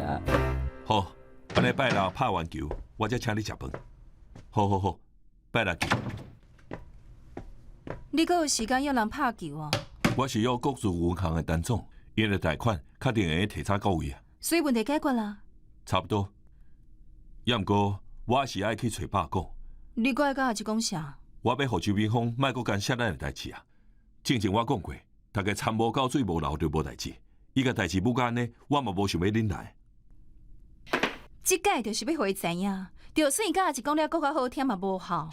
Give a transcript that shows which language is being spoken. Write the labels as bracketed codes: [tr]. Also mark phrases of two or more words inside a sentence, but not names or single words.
[nan] 好，安尼拜六拍完球，我才请你食饭。好，拜六见。你阁有时间约人拍球啊？我是约国资银行的单总，因的贷款确定会提早到位啊。所以问题解决啦？差不多。也毋过，我还是爱去找爸讲。你搁爱甲阿姊讲啥？我要互周美芳莫搁干涉咱的代志啊。之前我讲过，大家参无到水无流就无代志。伊个代志不干呢，我嘛无想要忍耐。即届就是要互伊知影，就算伊甲阿姊讲了搁较好听嘛无效。